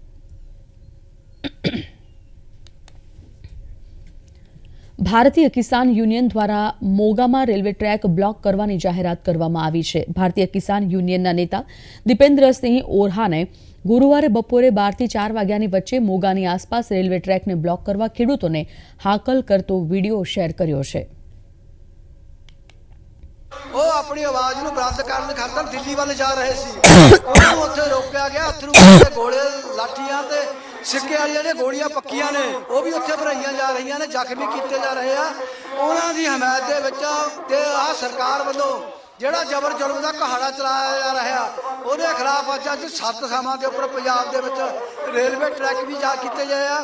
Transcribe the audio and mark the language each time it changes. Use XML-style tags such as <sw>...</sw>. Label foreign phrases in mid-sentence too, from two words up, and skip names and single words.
<gu>ભારતીય કિસાન યુનિયન દ્વારા મોગામાં રેલવે ટ્રેક બ્લોક કરવાની જાહેરાત કરવામાં આવી છે. ભારતીય કિસાન યુનિયનના નેતા દીપેન્દ્રસિંહ ઓરહાને ગુરુવારે બપોરે 12 થી 4 વાગ્યાની વચ્ચે મોગાની આસપાસ રેલવે ટ્રેકને બ્લોક કરવા ખેડૂતોને હાકલ કરતો વિડીયો શેર કર્યો છે.</gu> <pa>ਉਹ ਆਪਣੀ ਆਵਾਜ਼ ਨੂੰ ਬੁਲੰਦ ਕਰਨ ਖਾਤਰ ਦਿੱਲੀ ਵੱਲ ਜਾ ਰਹੇ ਸੀ. ਉਹਨੂੰ ਉੱਥੇ ਰੋਕਿਆ ਗਿਆ. ਅਥਰੂ ਦੇ ਗੋਲੇ, ਲਾਠੀਆਂ ਤੇ ਸਿੱਕੇ ਵਾਲੀਆਂ ਨੇ ਗੋਲੀਆਂ ਪੱਕੀਆਂ ਨੇ, ਉਹ ਵੀ ਉੱਥੇ ਭਰਾਈਆਂ ਜਾ ਰਹੀਆਂ ਨੇ, ਜ਼ਖਮੀ ਕੀਤੇ ਜਾ ਰਹੇ ਆ. ਉਹਨਾਂ ਦੀ ਹਮਾਇਤ ਦੇ ਵਿੱਚ ਤੇ ਆਹ ਸਰਕਾਰ ਵੱਲੋਂ ਜਿਹੜਾ ਜ਼ਬਰ ਜ਼ੁਲਮ ਦਾ ਕਹਾੜਾ ਚਲਾਇਆ ਜਾ ਰਿਹਾ, ਉਹਦੇ ਖਿਲਾਫ ਅੱਜ 7 ਥਾਵਾਂ ਦੇ ਉੱਪਰ ਪੰਜਾਬ ਦੇ ਵਿੱਚ ਰੇਲਵੇ ਟਰੈਕ ਵੀ ਜਾ ਕੀਤੇ ਗਏ ਆ.</pa>